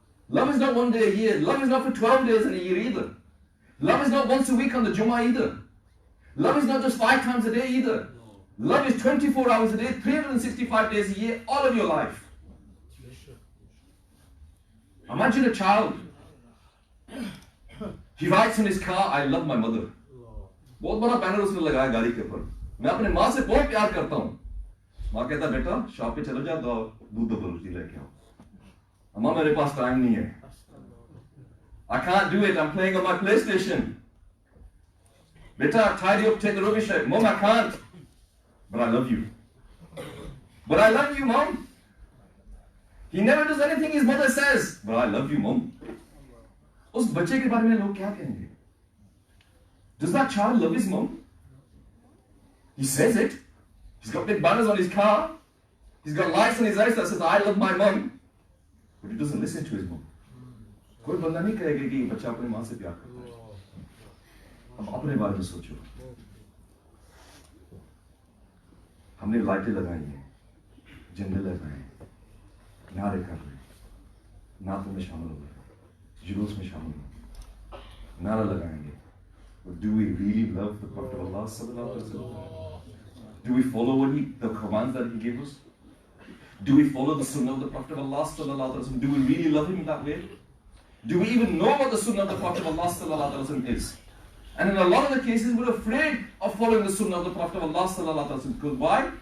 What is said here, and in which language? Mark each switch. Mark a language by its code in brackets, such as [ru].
[en] Love is not one day a year. Love is not for 12 days in a year either. Love is not once a week on the Jummah either. Love is not just 5 times a day either. Love is 24 hours a day, 365 days a year, all of your life. Imagine a child. He writes in his car, I love my mother. [hi] बहुत बड़ा banner उसने लगाया गाड़ी के ऊपर. मैं अपने माँ से बहुत प्यार करता हूँ. माँ कहता बेटा शॉप पे चलो जा दूध दो रोटी लेके आओ. अम्मा मेरे पास टाइम नहीं है. [en] I can't do it. I'm playing on my PlayStation. Beta, tidy up, take the rubbish out. Mom, I can't. But I love you. But I love you, Mom. He never does anything his mother says. But I love you, Mom. [hi] उस बच्चे के बारे में लोग क्या कहेंगे? [en] Does that child love his mom? He says it. He's got big banners on his car. He's got lights on his eyes that says, I love my mom. But he doesn't listen to his mom. [hi] कोई बंदा नहीं कहेगा कि बच्चा अपनी माँ से प्यार करता है. अब अपने बारे में सोचो. हमने लाइटें लगाई हैं, झंडे लगाए हैं, नारे कर रहे हैं, नातों में शामिल हो गए, जुलूस में शामिल हो, नारा लगाएंगे. [en] But do we really love the Prophet of Allah sallallahu alaihi wasallam? Do we follow the commands that he gave us? Do we follow the sunnah of the Prophet of Allah sallallahu alaihi wasallam? Do we really love him that way? Do we even know what the sunnah of the Prophet of Allah sallallahu alaihi wasallam is? And in a lot of the cases, we're afraid of following the sunnah of the Prophet of Allah sallallahu alaihi wasallam. Because why?